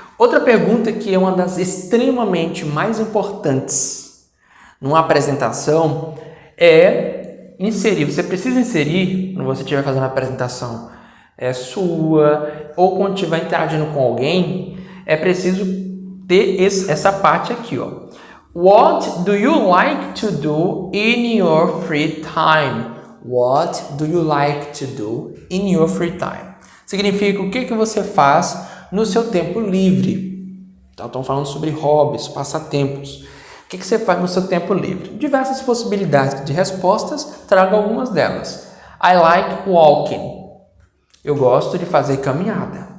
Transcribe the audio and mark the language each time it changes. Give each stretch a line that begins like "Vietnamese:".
Portuguese: Outra pergunta que é uma das extremamente mais importantes numa apresentação é inserir, você precisa inserir, quando você estiver fazendo a apresentação sua, ou quando estiver interagindo com alguém, é preciso ter essa parte aqui, ó.
English: What do you like to do in your free time? What do you like to do in your free time?
Portuguese: Significa o que você faz no seu tempo livre. Então, estamos falando sobre hobbies, passatempos. O que você faz no seu tempo livre? Diversas possibilidades de respostas, trago algumas delas.
English: I like walking.
Portuguese: Eu gosto de fazer caminhada.